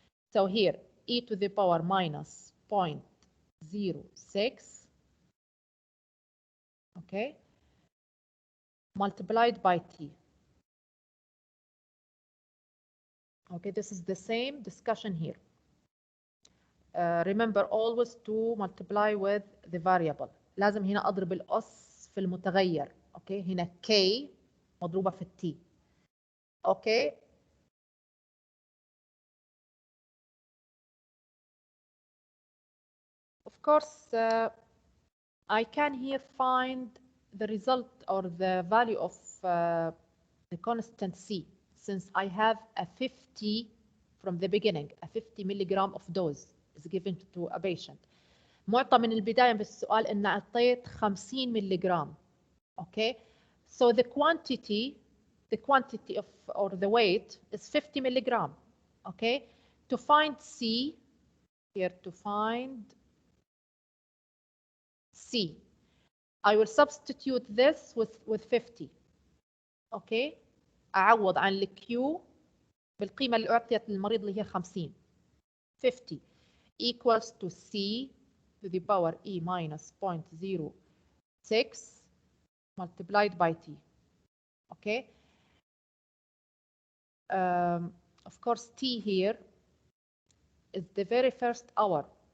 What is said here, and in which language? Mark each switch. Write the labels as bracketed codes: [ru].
[en] So here, e to the power minus 0.06, okay, multiplied by t. Okay, this is the same discussion here. Remember always to multiply with the variable. [ar] لازم هنا أضرب الأس في المتغير. Okay, هنا k مضروبة في t. Okay. [en] Of course, I can here find the result or the value of the constant C, since I have a 50 from the beginning, a 50 milligram of dose is given to a patient. [ar] معطى من البداية بالسؤال إن أعطيت 50 milligram. [en] Okay, so the quantity of or the weight is 50 milligram. Okay, to find C, here to find C, I will substitute this with 50. [ar] Okay, أعوض عن الQ بالقيمة اللي أعطيت للمريض اللي هي 50. 50 [en] equals to c to the power e minus 0.06 multiplied by t. Okay. Of course, t here is the very first hour.